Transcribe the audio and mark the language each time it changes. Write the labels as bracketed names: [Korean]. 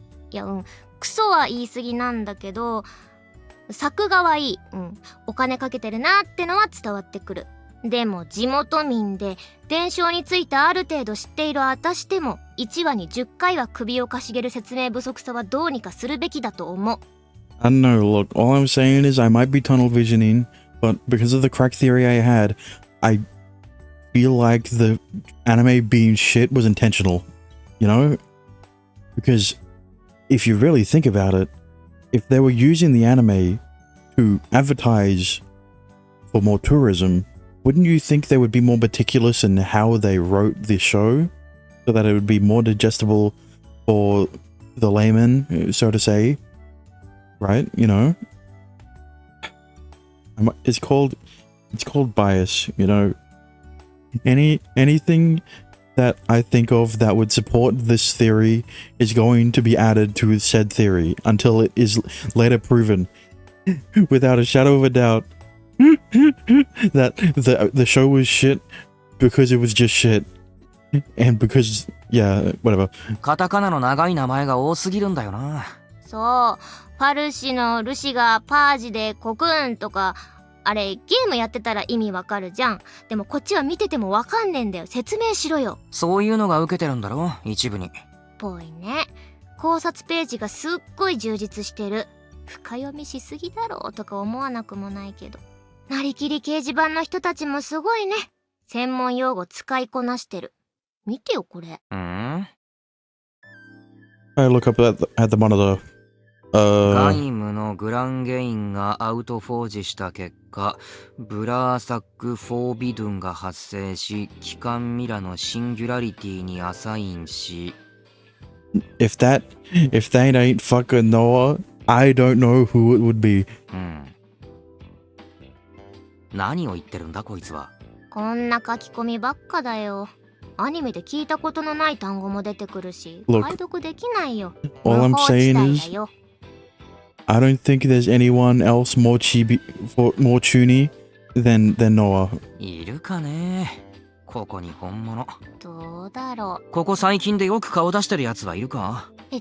[Japanese] いや、クソは言い過ぎなんだけど、作画はいい。お金かけてるなってのは伝わってくる。でも地元民で伝承についてある程度知っている私でも1話に10回は首をかしげる説明不足さはどうにかするべきだと思う。 [English] I don't know, look, all I'm saying is I might be tunnel visioning, but because of the crack theory I had, I feel like the anime being shit was intentional, you know? Because if you really think about it, if they were using the anime to advertise for more tourism, wouldn't you think they would be more meticulous in how they wrote the show so that it would be more digestible for the layman, so to say? Right? You know? It's called bias, you know? Anything that I think of that would support this theory is going to be added to said theory until it is later proven without a shadow of a doubt that the show was shit because it was just shit and because yeah whatever. [Japanese] カタカナの長い名前が多すぎるんだよな。そう、ファルシのルシがパージでコクーンとか、あれゲームやってたら意味わかるじゃん。でもこっちは見ててもわかんねえんだよ。説明しろよ。そういうのが受けてるんだろ、一部に。ぽいね。考察ページがすっごい充実してる。深読みしすぎだろうとか思わなくもないけど。なりきり掲示板の人たちもすごいね。専門用語使いこなしてる。見てよこれ。 [English] I look up at the monitor. [Japanese] ガイムのグランゲインがアウトフォージした結果、ブラーサック・フォービドゥンが発生し、機関ミラのシンギュラリティにアサインし。 [English] If that ain't fucking Noah, I don't know who it would be. [Japanese] 何を言ってるんだこいつは。こんな書き込みばっかだよ。アニメで聞いたことのない単語も出てくるし、解読できないよ。 [English] All I'm saying is I don't think there's anyone else more chuny than Noah. [Japanese] いるかね、ここに本物。どうだろう。ここ最近でよく顔出してるやつはいるか？